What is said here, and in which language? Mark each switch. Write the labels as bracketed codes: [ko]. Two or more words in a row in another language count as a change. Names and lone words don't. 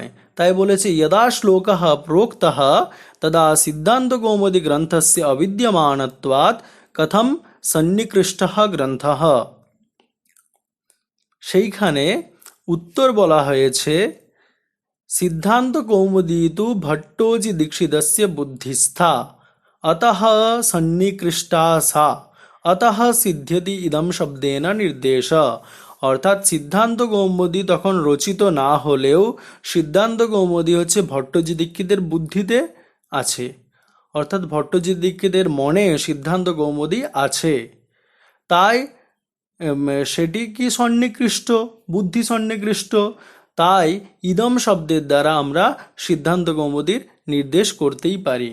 [bn] তাই বলেছে [sa] যদা শ্লোকঃ প্रोक्तः তদা সিদ্ধান্ত কৌমুদী গ্রন্থস্য অবিদ্যমানত্বাৎ কথম সন্নিকৃষ্টঃ গ্রন্থঃ। [bn] সেইখানে উত্তর বলা হয়েছে [sa] সিদ্ধান্ত কৌমুদী তু ভট্টোজি দীক্ষিতস্য বুদ্ধিস্থা अतः सन्निकृष्टा सा अतः सिद्ध्यति इदम शब्देन निर्देश। [bn] অর্থাৎ সিদ্ধান্ত কৌমুদী তখন রচিত না হলেও সিদ্ধান্ত কৌমুদী হচ্ছে ভট্টজি দীক্ষিতের বুদ্ধিতে আছে, অর্থাৎ ভট্টজি দীক্ষিতের মনে সিদ্ধান্ত কৌমুদী আছে, তাই সেটি কি সন্নিকৃষ্ট, বুদ্ধি সন্নিকৃষ্ট, তাই ইদম শব্দের দ্বারা আমরা সিদ্ধান্ত কৌমুদীর নির্দেশ করতেই পারি।